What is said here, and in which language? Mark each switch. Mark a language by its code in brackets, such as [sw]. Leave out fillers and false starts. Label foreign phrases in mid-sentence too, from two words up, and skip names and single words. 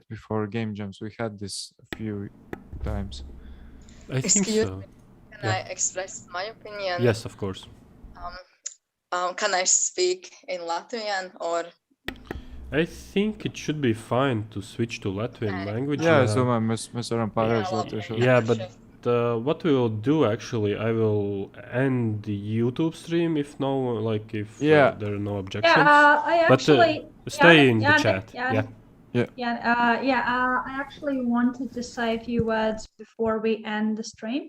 [en] Before game jams, we had this a few times. I think so. Can I express my opinion? Yes, of course. Can I speak in Latvian or? I think it should be fine to switch to Latvian language. Yeah, so [lv] mēs varam pārējais latviešu. [en] Yeah, but what we will do actually, I will end the YouTube stream if there are no objections. Yeah, I actually stay in the chat. I actually wanted to say a few words before we end the stream.